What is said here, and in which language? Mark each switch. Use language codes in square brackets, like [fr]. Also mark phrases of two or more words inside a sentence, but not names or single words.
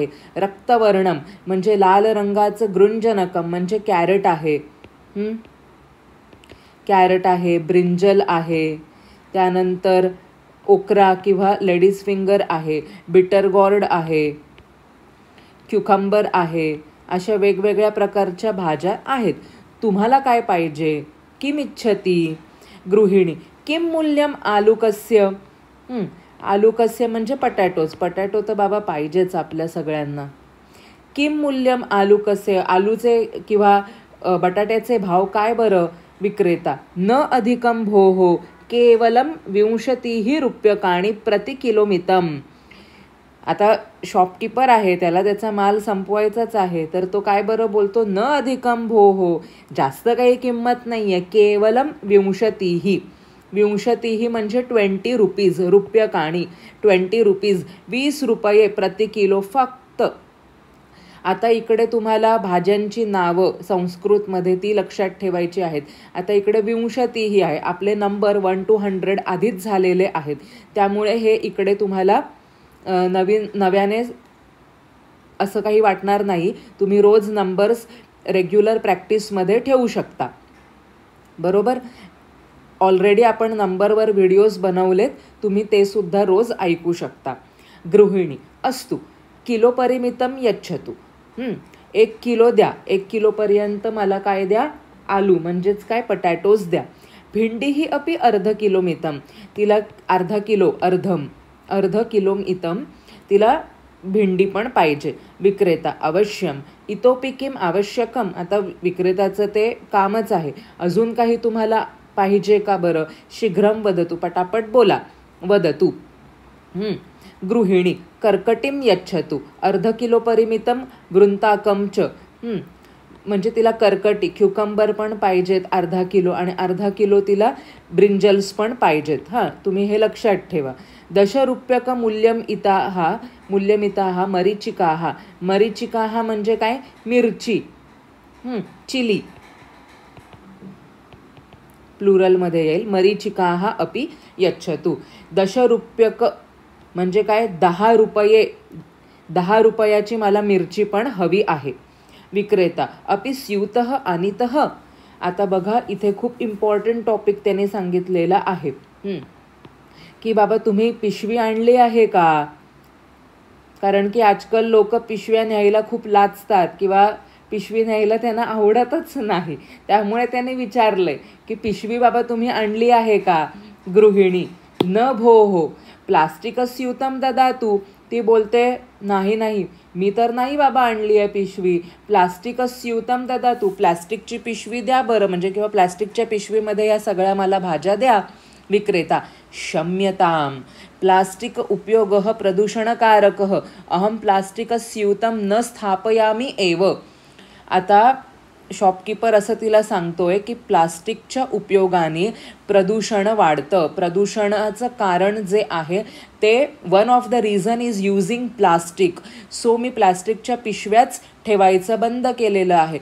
[mr] रक्तवर्णम म्हणजे लाल रंगाचं. गृंजनकम म्हणजे कॅरेट आहे. ब्रिंजल आहे. त्यानंतर ओकरा किंवा [en] ladies finger [mr] आहे. [en] bitter gourd [mr] आहे. क्युकंबर आहे. अशा वेगवेगळ्या प्रकारच्या भाज्या आहेत. तुम्हाला काय पाहिजे? [sa] किमिच्छति. गृहिणी, किम मूल्यम आलूकस्य. [mr] आलूकस्य म्हणजे पटॅटो तर बाबा पाहिजेच आपल्या सगळ्यांना. [sa] किम मूल्यम आलूकस्य, [mr] आलूचे किंवा बटाट्याचे भाव काय बरं. [sa] विक्रेता, न अधिकम भोः केवलम 20 रूप्यकाणि प्रति किलोमितम. [mr] आता शॉपकीपर आहे, त्याला त्याचा माल संपवायचाच आहे, तर तो काय बरं बोलतो, [sa] न अधिकम भोः, [mr] जास्त काही किंमत नाही आहे. केवलम 20 म्हणजे 20 रुपीज. रूप्यकाणि 20 रुपीज, 20 रुपये प्रति किलो फक्त. आता इकडे तुम्हाला भाज्यांची नावं संस्कृतमध्ये ती लक्षात ठेवायची आहेत. आता इकडे 20 आहे, आपले नंबर 1 to 100 आधीच झालेले आहेत, त्यामुळे हे इकडे तुम्हाला नव्याने असं काही वाटणार नाही. तुम्ही रोज [en] numbers regular practiceमध्ये [mr] ठेवू शकता, बरोबर. ऑलरेडी आपण नंबरवर व्हिडिओज बनवलेत, तुम्ही ते सुद्धा रोज ऐकू शकता. [sa] गृहिणी, अस्तु किलोपरिमितम यच्छतु. [mr] 1 किलो द्या. 1 किलोपर्यंत मला काय द्या, आलू म्हणजेच काय, पटॅटोज द्या. [sa] भिंडीही अपि अर्ध किलोमितम, [mr] तिला [sa] अर्ध किलोमितम [mr] तिला भेंडी पण पाहिजे. [sa] विक्रेता अवश्यम. इतोपि किम आवश्यकम. [mr] आता विक्रेताचं ते कामच आहे. अजून काही तुम्हाला पाहिजे का बरं? [sa] शीघ्रम वदतु. [mr] पटापट बोला. [sa] वदतु. गृहिणी कर्कटीम यच्छतु. अर्ध किलो परिमितम वृंताकम च. [mr] म्हणजे तिला कर्कटी क्युकंबर पण पाहिजेत अर्धा किलो, आणि अर्धा किलो तिला ब्रिंजल्स पण पाहिजेत. तुम्ही हे लक्षात ठेवा. [sa] दशरूप्यक मूल्यमिताहा मरीचिकाहा. [mr] मरीचिकाहा म्हणजे काय? मिरची, [en] chili pluralमध्ये [mr] येईल. [sa] मरीचिकाहा अपि यच्छतु. दशरूप्यक [mr] म्हणजे काय? 10 रुपये. 10 रुपयाची मला मिरची पण हवी आहे. [sa] विक्रेता अपि स्यूतः आनीतः. [mr] आता बघा, इथे खूप [en] important topic [mr] त्याने सांगितलेला आहे की बाबा तुम्ही पिशवी आणली आहे का? कारण की आजकाल लोक पिशव्या न्यायला खूप लाजतात किंवा पिशवी न्यायला त्यांना आवडतच नाही. त्यामुळे त्याने विचारलंय की पिशवी बाबा तुम्ही आणली आहे का? [sa] गृहिणी न भोः प्लास्टिक स्यूतम ददातु. [mr] ती बोलते नाही, मी तर नाही बाबा आणली आहे पिशवी. [sa] प्लास्टिक स्यूतम ददातु. [mr] प्लास्टिकची पिशवी द्या बरं, म्हणजे किंवा प्लास्टिकच्या पिशवीमध्ये या सगळ्या मला भाज्या द्या. [sa] विक्रेता क्षम्यताम. प्लास्टिक उपयोगः प्रदूषणकारकः. अहम प्लास्टिक स्यूतम न स्थापयामि एव. [mr] आता शॉपकीपर असं तिला सांगतोय की प्लास्टिकच्या उपयोगाने प्रदूषण वाढतं. प्रदूषणाचं कारण जे आहे ते [en] one of the reason is using plastic. [mr] सो मी प्लास्टिकच्या पिशव्याच ठेवायचं बंद केलेलं आहे.